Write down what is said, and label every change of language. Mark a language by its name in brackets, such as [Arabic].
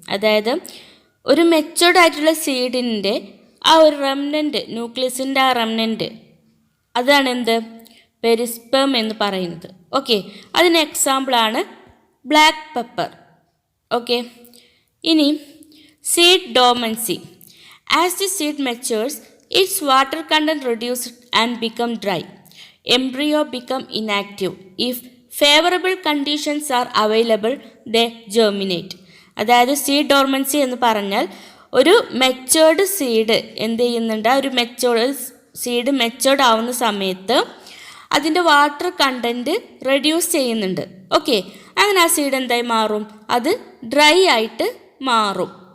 [Malayalam] അതായത് ഒരു മെച്ചോർഡ് ആയിട്ടുള്ള സീഡിൻ്റെ ആ ഒരു റെമനൻ്റ്, ന്യൂക്ലിയസിൻ്റെ ആ റെമനൻ്റ്, അതാണ് എന്ത്? പെരിസ്പെം എന്ന് പറയുന്നത്. ഓക്കെ, അതിന് എക്സാമ്പിളാണ് ബ്ലാക്ക് പെപ്പർ. ഓക്കെ, ഇനി seed ഡോമൻസി. [English] As the seed matures its water content reduces and become dry. Embryo become inactive. If favorable conditions are available, they germinate. [Malayalam] അതായത് സീഡ് ഡോർമൻസി എന്ന് പറഞ്ഞാൽ ഒരു മെച്ചേർഡ് സീഡ് എന്ത് ചെയ്യുന്നുണ്ട്? ഒരു മെച്ചേർഡ് സീഡ് മെച്ചേർഡ് ആവുന്ന സമയത്ത് അതിൻ്റെ വാട്ടർ കണ്ടൻറ്റ് റെഡ്യൂസ് ചെയ്യുന്നുണ്ട്. ഓക്കെ, അങ്ങനെ ആ സീഡ് എന്തായി മാറും? അത് ഡ്രൈ ആയിട്ട് മാറും.